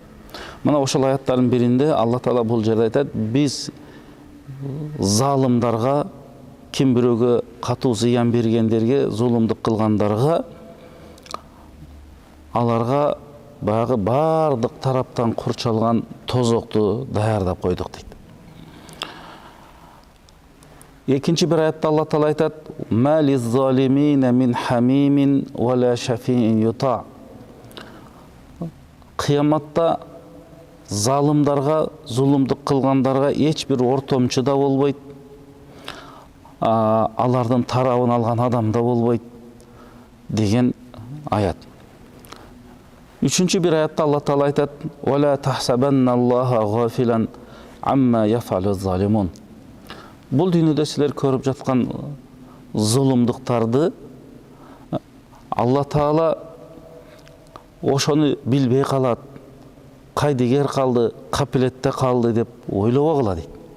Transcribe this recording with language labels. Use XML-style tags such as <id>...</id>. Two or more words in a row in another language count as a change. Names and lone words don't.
<ky>Мына ошол аяттардын биринде Алла Таала бул жерде айтат: биз залымдарга, ким бирөөгө катуу зыян бергендерге, зулумдук кылгандарга, аларга баягы бардык тараптан курчалган тозокту даярдап койдук дейт. Экинчи бир аятта Алла Таала айтат:</ky> <ar>ما للظالمين من حميم ولا شفيع يطاع».</ar> <ky>Кыяматта залымдарга, зулумдук кылгандарга эч бир ортомчу да болбойт, алардын тарабын алган адам да болбойт деген аят. Үчүнчү бир аятта Алла Таала айтат:</ky> <ar>ولا تحسبن الله غافلا عما يعمل الظالمون».</ar> <ky>Бул дүйнөдө силер көрүп жаткан зулумдуктарды Алла Таала ошону билбей калат, кайдыгер калды, капилетте калды деп ойлобогула дейт.</ky>